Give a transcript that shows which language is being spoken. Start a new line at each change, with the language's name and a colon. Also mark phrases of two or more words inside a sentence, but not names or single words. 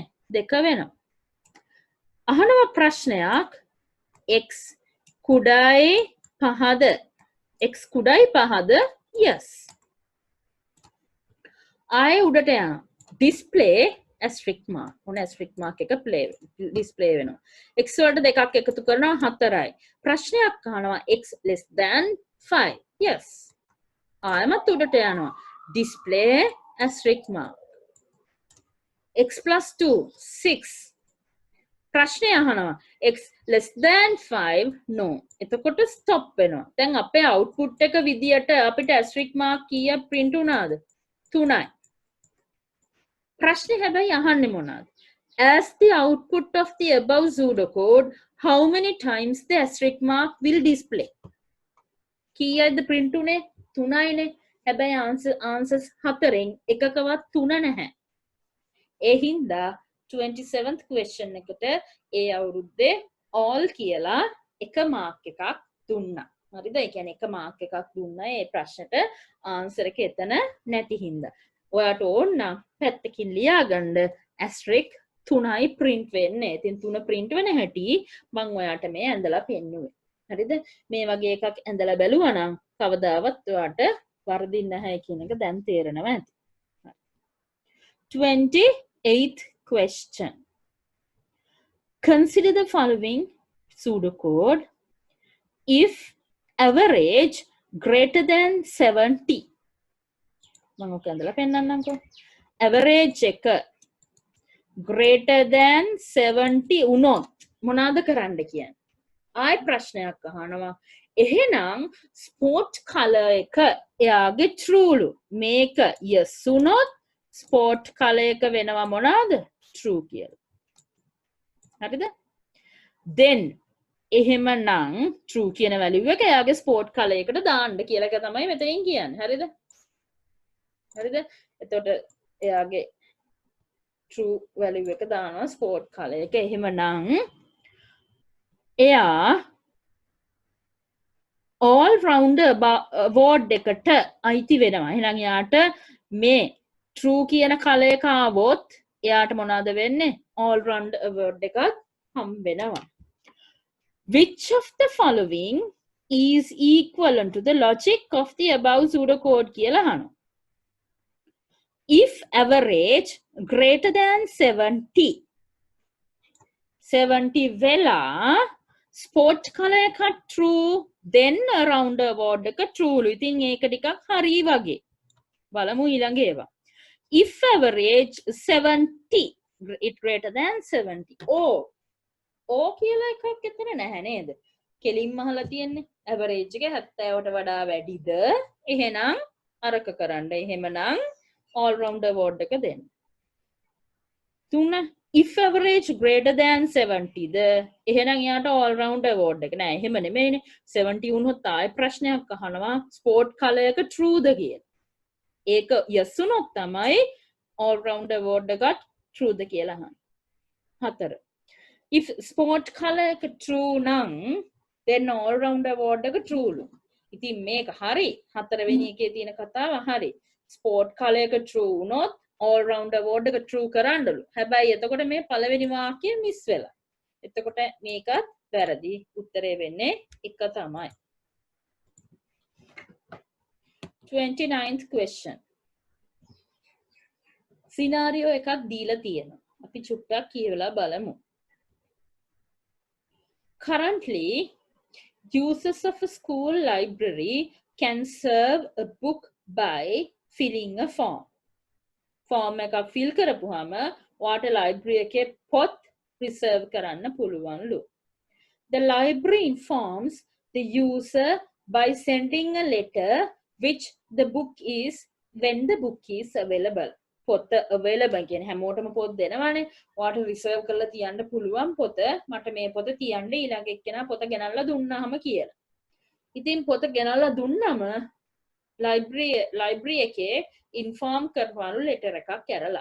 Sinhala: 2 වෙනවා. අහනවා ප්‍රශ්නයක් x කුඩායි 5ද? x කුඩායි 5ද? yes. ආයේ උඩට යනවා.
English: display asterisk mark. ඔන්න asterisk mark එක display වෙනවා.
Sinhala: x වලට දෙකක් එකතු කරනවා 4යි. ප්‍රශ්නයක් අහනවා
English: x less than 5.
Sinhala: yes. ආයෙමත් උඩට යනවා.
English: display asterisk mark. x plus 2 6.
Sinhala: ප්‍රශ්නය අහනවා
English: x less than 5 no.
Sinhala: එතකොට stop වෙනවා. දැන් අපේ output එක විදියට අපිට
English: asterisk mark
Sinhala: කීයක් print වුණාද? 3යි. ප්‍රශ්නේ හැබැයි අහන්නේ මොනවාද?
English: As the output of the above pseudocode, how many times the asterisk mark will display?
Sinhala: කීයක්ද print උනේ? 3යිනේ. හැබැයි answers 4න් එකකවත් 3 නැහැ. ඒ හින්දා
English: 27th question
Sinhala: එකට ඒ අවුරුද්දේ all කියලා එක මාක් එකක් දුන්නා. හරිද? ඒ කියන්නේ එක මාක් එකක් දුන්නා ඒ ප්‍රශ්නෙට answer එක එතන නැති හින්දා. ඔයාට ඕන නම් පැත්තකින් ලියාගන්න asterisk 3යි print වෙන්නේ. ඉතින් 3 print වෙන හැටි මම ඔයාට මේ ඇඳලා පෙන්නුවේ. හරිද? මේ වගේ එකක් ඇඳලා බැලුවා නම් කවදාවත් ඔයාට වරදින්නේ නැහැ කියන එක දැන් තේරෙනවා ඇති.
English: 28th question. Consider the following pseudocode if average greater than 70.
Sinhala: මම ඔක ඇඳලා පෙන්නන්නම්කෝ. average එක
English: greater than 70
Sinhala: වුණොත් මොනවාද කරන්න කියන්නේ? ආයි ප්‍රශ්නයක් අහනවා. එහෙනම්
English: spot color
Sinhala: එක එයාගේ true ලු. මේක yes වුණොත්
English: spot color
Sinhala: එක වෙනවා මොනවාද? true කියලා. හරිද? then එහෙමනම් true කියන value එක එයාගේ
English: spot color
Sinhala: එකට දාන්න කියලා එක තමයි මෙතනින් කියන්නේ. හරිද? හරිද? එතකොට එයාගේ
English: true value
Sinhala: එක දානවා
English: spot color
Sinhala: එක. එහෙමනම් එයා
English: all rounder award
Sinhala: එකට අයිති වෙනවා. එහෙනම් යාට මේ true කියන කලයක ආවොත් එයාට මොනවද වෙන්නේ?
English: all rounder award
Sinhala: එකක් හම් වෙනවා.
English: Which of the following is equivalent to the logic of the above pseudocode
Sinhala: කියලා අහනවා.
English: If average greater than 70 වෙලා sport color එක true then around award එක true.
Sinhala: ඉතින් ඒක ටිකක් හරි වගේ. බලමු ඊළඟ ඒවා.
English: If average 70 it greater than 70.
Sinhala: ඕ කියලා එකක් එතන නැහැ නේද? කෙලින්ම අහලා තියෙන්නේ average එක 70ට වඩා වැඩිද? එහෙනම් අරක කරන්න. එහෙමනම්
English: all round award
Sinhala: එක දෙන්න. 3
English: if average greater than 70
Sinhala: ද එහෙනම් යාට
English: all round award
Sinhala: එක නෑ. එහෙම නෙමෙයිනේ. 70 වුණොත් ආයෙ ප්‍රශ්නයක් අහනවා
English: sport color
Sinhala: එක true ද කියලා. ඒක yes වුණොත් තමයි
English: all round award
Sinhala: එක true ද කියලා අහන්නේ.
English: 4 if sport color එක true නම් then all round award එක true ලු.
Sinhala: ඉතින් මේක හරි. 4 වෙනි එකේ තියෙන කතාව හරි.
English: sport color එක true වුණොත් all round award එක true කරන්නලු.
Sinhala: හැබැයි එතකොට මේ පළවෙනි වාක්‍යය මිස් වෙලා. එතකොට මේකත් වැරදි. උත්තරේ වෙන්නේ එක තමයි.
English: 29th question.
Sinhala: scenario එකක් දීලා තියෙනවා. අපි චුට්ටක් කියවලා බලමු.
English: Currently, users of a school library can serve a book by filling a form.
Sinhala: Form එකක් fill කරපුවාම ඔයාට library එකේ පොත් reserve කරන්න පුළුවන්ලු. The library informs the user by sending a letter which the book is when the book is available. පොත available කියන්නේ හැමෝටම පොත් දෙනවානේ. ඔයාට reserve කරලා තියන්න පුළුවන් පොත. මට මේ පොත තියන්න ඊළඟ එක්කෙනා පොත ගෙනල්ලා දුන්නාම කියලා. ඉතින් පොත ගෙනල්ලා දුන්නම library එකේ inform කරවලු letter එකක් ඇරලා.